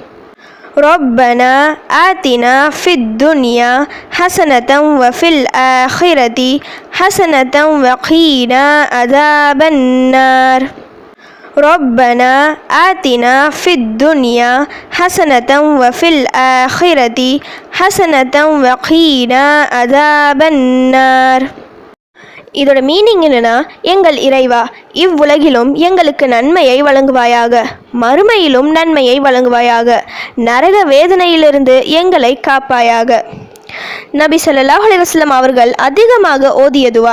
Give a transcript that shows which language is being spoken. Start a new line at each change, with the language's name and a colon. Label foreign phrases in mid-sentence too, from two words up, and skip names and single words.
Arabic: ربنا آتنا في الدنيا حسنة وفي الآخرة حسنة وقنا عذاب النار. ربنا آتنا في الدنيا حسنة وفي الآخرة حسنة وقنا عذاب النار.
Tamil: இதோட மீனிங் என்னன்னா, எங்கள் இறைவா, இவ்வுலகிலும் எங்களுக்கு நன்மையை வழங்குவாயாக, மறுமையிலும் நன்மையை வழங்குவாயாக, நரக வேதனையிலிருந்து எங்களை காப்பாயாக. நபி
Arabic: صلى الله عليه وسلم
Tamil: அவர்கள் அதிகமாக ஓதிய துவா.